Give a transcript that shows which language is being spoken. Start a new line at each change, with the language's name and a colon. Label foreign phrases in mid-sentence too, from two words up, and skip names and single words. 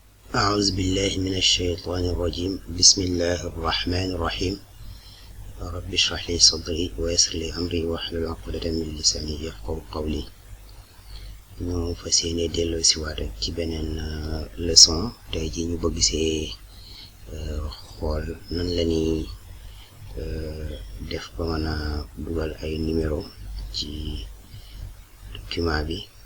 Arabic: أعوذ بالله من الشيطان الرجيم بسم الله الرحمن الرحيم رب اشرح لي صدري ويسر لي أمري واحلل عقدة من لساني يفقهوا قولي
Wolof: ñu fas yéene delloo si waat rek ci beneen leçon tey ji ñu bëgg see xool nan la ñuy def ba mën a dugal ay numéro ci document bi